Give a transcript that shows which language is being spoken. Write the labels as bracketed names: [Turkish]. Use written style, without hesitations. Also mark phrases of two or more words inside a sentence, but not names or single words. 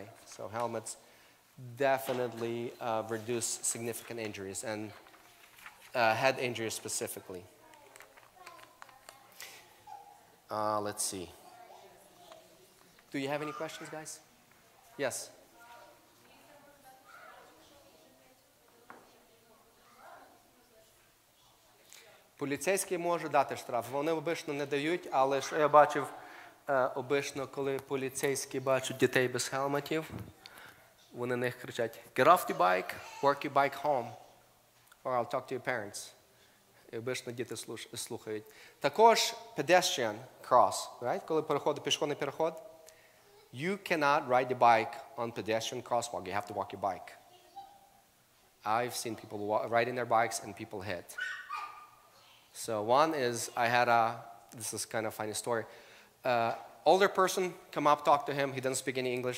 [English] So helmets definitely reduce significant injuries, and head injuries specifically. Let's see. Do you have any questions, guys? Yes. [Ukrainian] Поліцейський може дати штраф. Вони обично не дають, але що я бачив, обично, коли поліцейські бачать дітей без хелметів, вони на них кричать: [English] "Get off your bike, work your bike home, or I'll talk to your parents." [Ukrainian] І обично діти слухають. Також [English] pedestrian cross, right? [Ukrainian] Коли пішохідний переход, [English] you cannot ride the bike on pedestrian crosswalk. You have to walk your bike. I've seen people riding their bikes and people hit. So one is, this is kind of a funny story. Older person come up, talk to him. He doesn't speak any English.